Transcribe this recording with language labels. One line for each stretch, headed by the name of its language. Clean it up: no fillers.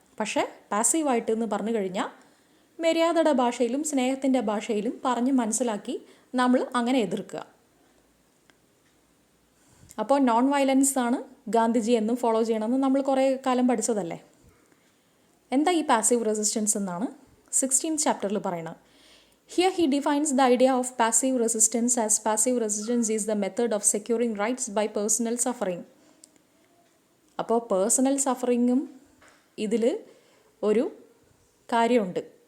Malayalam: പക്ഷേ പാസീവായിട്ട് എന്ന് പറഞ്ഞു കഴിഞ്ഞാൽ മര്യാദയുടെ ഭാഷയിലും സ്നേഹത്തിൻ്റെ ഭാഷയിലും പറഞ്ഞ് മനസ്സിലാക്കി നമ്മൾ അങ്ങനെ എതിർക്കുക. അപ്പോൾ നോൺ വയലൻസ് ആണ് ഗാന്ധിജി എന്നും ഫോളോ ചെയ്യണമെന്ന് നമ്മൾ കുറേ കാലം പഠിച്ചതല്ലേ. എന്താ ഈ പാസീവ് റെസിസ്റ്റൻസ് എന്നാണ് 16th ചാപ്റ്ററിൽ പറയുന്നത്.
English: Here he defines the idea of passive resistance as passive resistance is the method of securing rights by personal suffering.
Malayalam: അപ്പോൾ പേഴ്സണൽ സഫറിങ്ങും ഇതിൽ ഒരു കാര്യമുണ്ട്.